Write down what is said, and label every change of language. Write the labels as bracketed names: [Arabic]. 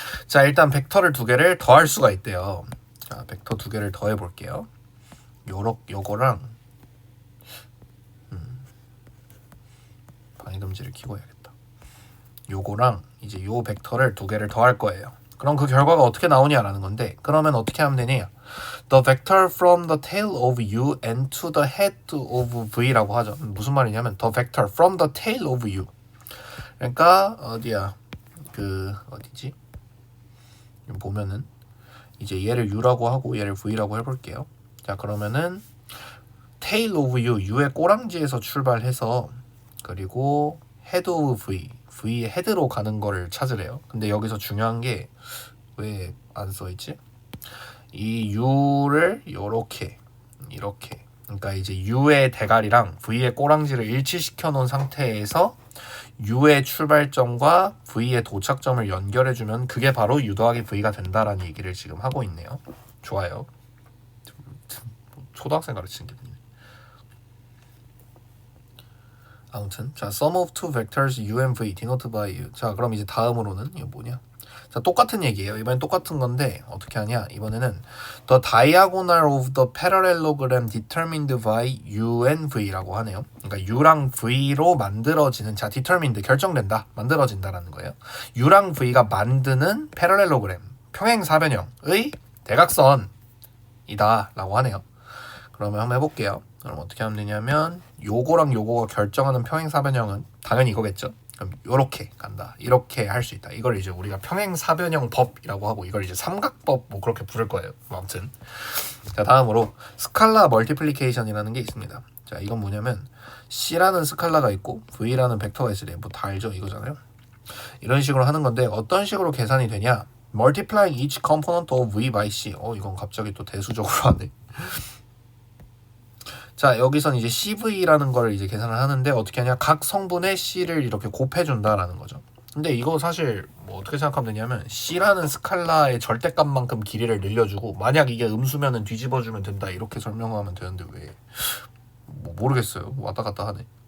[Korean] 자, 일단 벡터를 두 개를 더할 수가 있대요. 자, 벡터 두 개를 더해 볼게요. 요거랑 방해금지를 켜고 해야겠다. 요거랑 이제 요 벡터를 두 개를 더할 거예요. 그럼 그 결과가 어떻게 나오냐라는 건데 그러면 어떻게 하면 되냐? [English] The vector from the tail of u and to the head of v라고 하죠. [Korean] 무슨 말이냐면 [English] the vector from the tail of u. [Korean] 그러니까 어디야? 어디지? 보면은 이제 얘를 u라고 하고 얘를 v라고 해볼게요. 자 그러면은 [English] tail of u, [Korean] u의 꼬랑지에서 출발해서 그리고 [English] head of v, [Korean] v의 헤드로 가는 거를 찾으래요. 근데 여기서 중요한 게 왜 안 써있지? 이 u를 이렇게 그러니까 이제 u의 대가리랑 v의 꼬랑지를 일치시켜 놓은 상태에서 u의 출발점과 v의 도착점을 연결해주면 그게 바로 u 더하기 v가 된다라는 얘기를 지금 하고 있네요. 좋아요. 초등학생 가르치는 기분이네. 아무튼 자 [English] sum of two vectors u and v denoted by u. [Korean] 자 그럼 이제 다음으로는 이거 뭐냐? 자 똑같은 얘기예요. 이번엔 똑같은 건데 어떻게 하냐? 이번에는 [English] the diagonal of the parallelogram determined by u and v라고 하네요. [Korean] 그러니까 u랑 v로 만들어지는 자 determined 결정된다, 만들어진다라는 거예요. u랑 v가 만드는 parallelogram 평행사변형의 대각선이다라고 하네요. 그러면 한번 해볼게요. 그럼 어떻게 하면 되냐면 요거랑 요거가 결정하는 평행사변형은 당연히 이거겠죠. 그럼 요렇게 간다. 이렇게 할 수 있다. 이걸 이제 우리가 평행사변형 법이라고 하고 이걸 이제 삼각법 뭐 그렇게 부를 거예요. 아무튼 자 다음으로 스칼라 멀티플리케이션이라는 게 있습니다. 자 이건 뭐냐면 C라는 스칼라가 있고 V라는 벡터가 있을 때 뭐 다 알죠? 이거잖아요. 이런 식으로 하는 건데 어떤 식으로 계산이 되냐? [English] Multiplying each component of V by C. [Korean] 이건 갑자기 또 대수적으로 하네. 자 여기선 이제 CV라는 걸 이제 계산을 하는데 어떻게 하냐? 각 성분의 C를 이렇게 곱해준다라는 거죠. 근데 이거 사실 뭐 어떻게 생각하면 되냐면 C라는 스칼라의 절대값만큼 길이를 늘려주고 만약 이게 음수면은 뒤집어주면 된다 이렇게 설명하면 되는데 왜 뭐 모르겠어요. 왔다 갔다 하네.